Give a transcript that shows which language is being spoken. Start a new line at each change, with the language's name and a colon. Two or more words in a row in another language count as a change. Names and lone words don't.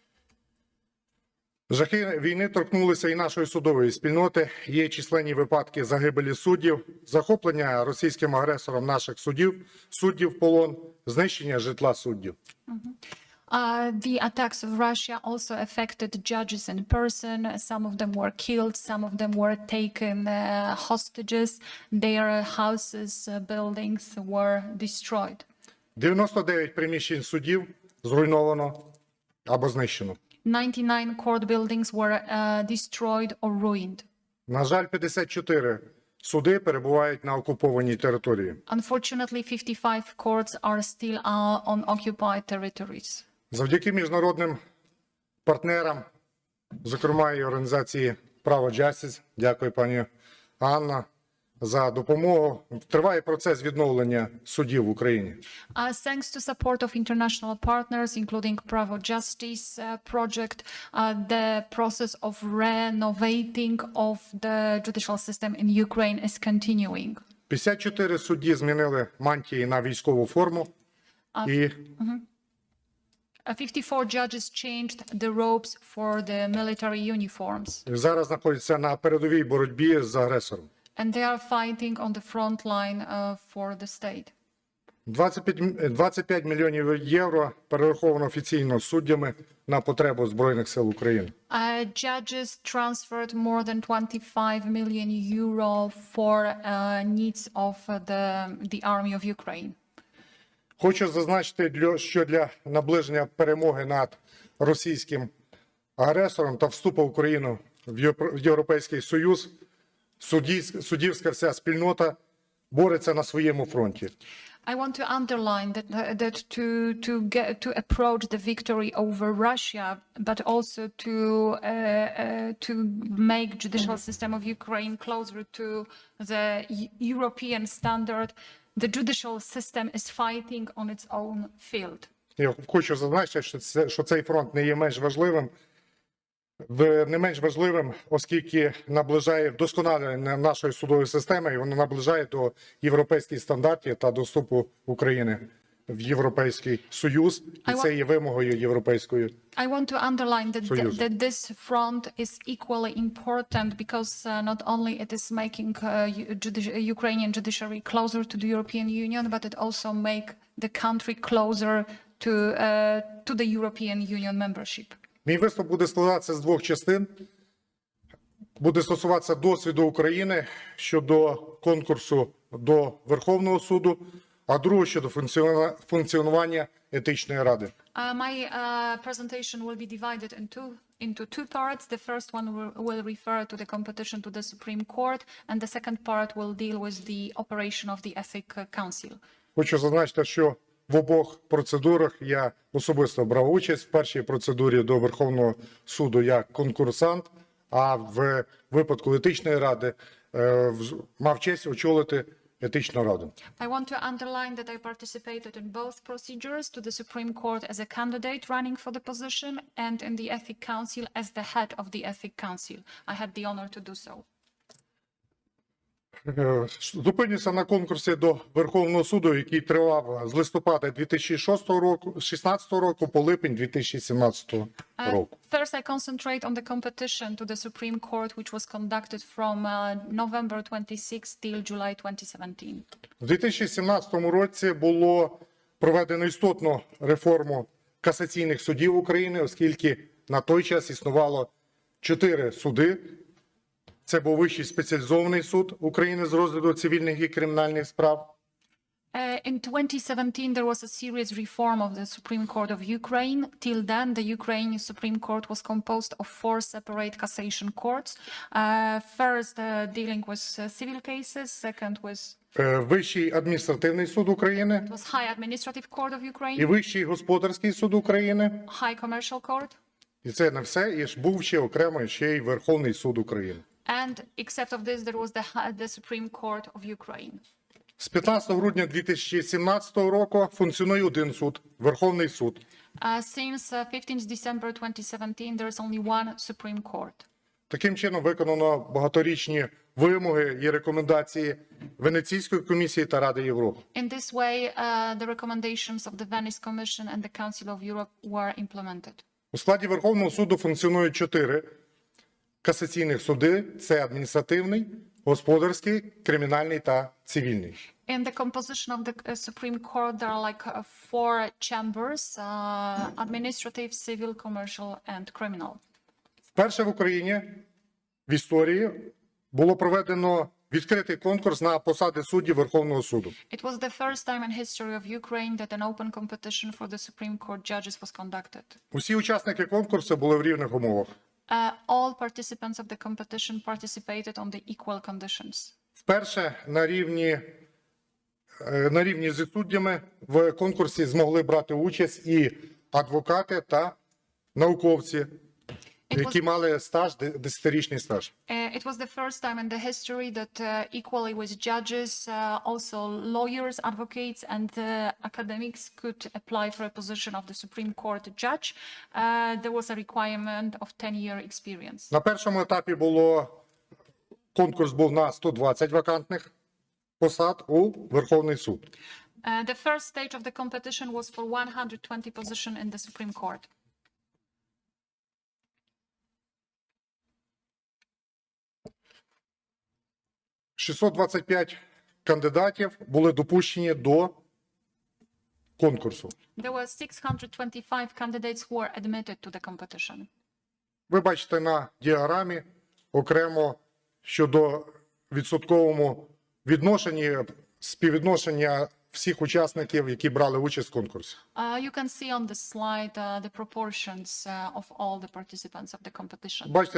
Ukrainian: Жахи війни торкнулися і нашої судової спільноти. Є численні випадки загибелі суддів, захоплення російським агресором наших суддів в полон, знищення житла суддів.
English: The attacks of Russia also affected judges in person. Some of them were killed, some of them were taken hostages. Their houses, buildings were destroyed.
Ukrainian: 99 приміщень судів зруйновано або знищено.
English: 99 court buildings were destroyed or ruined.
Ukrainian: На жаль, 54 суди перебувають на окупованій території.
English: Unfortunately, 55 courts are still on occupied territories.
Ukrainian: Завдяки міжнародним партнерам, зокрема і організації «Право Justice», дякую пані Анна, за допомогу. Триває процес відновлення судів в Україні.
English: Thanks to support of international partners, including Pravo Justice project, the process of renovating of the judicial system in Ukraine is continuing.
Ukrainian: 54 судді змінили мантії на військову форму.
English: 54 judges changed the robes for the military uniforms.
Ukrainian: Зараз знаходяться на передовій боротьбі з агресором.
English: And they are fighting on the front line for the state.
Ukrainian: 25 мільйонів євро перераховано офіційно суддями на потребу Збройних сил України.
English: Judges transferred more than 25 million euro for needs of the army of Ukraine.
Ukrainian: Хочу зазначити, що для наближення перемоги над російським агресором та вступу України в Європейський Союз суддівська вся спільнота бореться на своєму фронті.
English: I want to underline that to approach the victory over Russia, but also to make judicial system of Ukraine closer to the European standard. The judicial system is fighting on its own field.
Ukrainian: Я хочу зазначити, що цей фронт не є менш важливим, оскільки наближає вдосконалення нашої судової системи, і воно наближає до європейських стандартів та до вступу України в Європейський Союз, і це є вимогою Європейської
English: I want to underline
Ukrainian: Союзу.
English: that this front is equally important because not only it is making Ukrainian judiciary closer to the European Union, but it also make the country closer to the European Union membership.
Ukrainian: Мій виступ буде складатися з двох частин. Буде стосуватися досвіду України щодо конкурсу до Верховного суду, а другого щодо функціонування етичної ради.
English: My presentation will be divided into two parts. The first one will refer to the competition to the Supreme Court, and the second part will deal with the operation of the Ethics Council.
Ukrainian: Хочу зазначити, що в обох процедурах я особисто брав участь. В першій процедурі до Верховного суду як конкурсант, а в випадку етичної ради мав честь очолити етичну раду.
English: I want to underline that I participated in both procedures to the Supreme Court as a candidate running for the position and in the Ethics Council as the head of the Ethics Council. I had the honor to do so.
Ukrainian: Зупинюся на конкурсі до Верховного суду, який тривав з листопада 2016 року по липень 2017 року.
English: First, I concentrate on the competition to the Supreme Court, which was conducted from November 26 till July 2017.
Ukrainian: У 2017 році було проведено істотну реформу касаційних судів України, оскільки на той час існувало 4 суди. Це був Вищий спеціалізований суд України з розгляду цивільних і кримінальних справ.
English: In 2017, there was a serious reform of the Supreme Court of Ukraine. Till then, the Ukrainian Supreme Court was composed of 4 separate cassation courts. First, dealing with civil cases. Second was
Ukrainian: Вищий адміністративний суд України
English: it was High Administrative Court of
Ukrainian: і
English: Ukraine,
Ukrainian: Вищий господарський суд України.
English: High Commercial Court,
Ukrainian: І це не все, і ж був ще окремо ще й Верховний суд України.
English: and except of this, there was the Supreme Court of Ukraine.
Ukrainian: З 15 грудня 2017 року функціонує один суд – Верховний суд.
English: Since 15 December 2017, there is only one Supreme Court.
Ukrainian: Таким чином виконано багаторічні вимоги і рекомендації Венеційської комісії та Ради Європи.
English: In this way, the recommendations of the Venice Commission and the Council of Europe were implemented.
Ukrainian: У складі Верховного суду функціонують 4 касаційних суди – це адміністративний, господарський, кримінальний та цивільний.
English: In the composition of the Supreme Court, there are like 4 chambers, administrative, civil, commercial, and criminal.
Ukrainian: Вперше в Україні в історії було проведено відкритий конкурс на посади суддів Верховного суду.
English: It was the first time in history of Ukraine that an open competition for the Supreme Court judges was conducted.
Ukrainian: Усі учасники конкурсу були в рівних умовах.
English: All participants of the competition participated on the equal conditions.
Ukrainian: Вперше на рівні зі суддями в конкурсі змогли брати участь і адвокати та науковці, які мали стаж, 10-річний стаж.
English: It was the first time in the history that equally with judges, also lawyers, advocates, and academics could apply for a position of the Supreme Court judge. There was a requirement of 10-year experience.
Ukrainian: На першому етапі конкурс був на 120 вакантних посад у Верховний суд.
English: The first stage of the competition was for 120 positions in the Supreme Court.
Ukrainian: – 625 кандидатів були допущені до конкурсу.
English: There were 625 candidates who were admitted to the competition.
Ukrainian: Ви бачите на діаграмі окремо щодо відсотковому відношенні, співвідношення всіх учасників, які брали участь в конкурсі.
English: You can see on the slide the proportions of all the participants of the competition.